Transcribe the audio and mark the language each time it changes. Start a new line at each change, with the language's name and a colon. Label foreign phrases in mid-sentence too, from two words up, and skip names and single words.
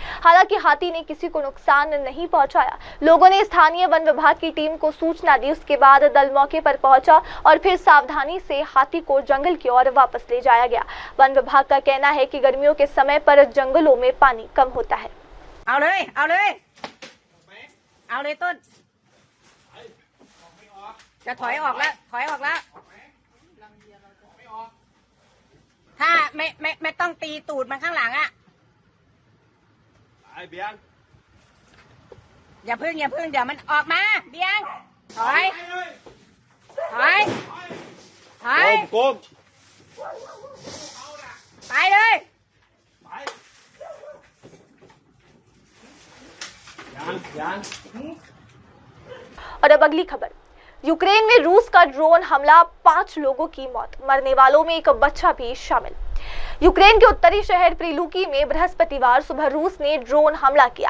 Hindi: हालांकि हाथी ने किसी को नुकसान नहीं पहुंचाया। लोगों ने स्थानीय वन विभाग की टीम को सूचना दी। उसके बाद दल मौके पर पहुंचा और फिर सावधानी से हाथी को जंगल की ओर वापस ले जाया गया। वन विभाग का कहना है कि गर्मियों के समय पर जंगलों में पानी कम होता है।
Thai: เอาเลยต้นจะถอยออกแล้วถ้าไม่ต้องตีตูดมันข้างหลังอ่ะไอ้เบียงอย่าพึ่งเดี๋ยวมันออกมาเบียงถอยก้มไปเลย
Hindi: और अब अगली खबर। यूक्रेन में रूस का ड्रोन हमला, 5 लोगों की मौत, मरने वालों में एक बच्चा भी शामिल। यूक्रेन के उत्तरी शहर प्रिलुकी में बृहस्पतिवार सुबह रूस ने ड्रोन हमला किया।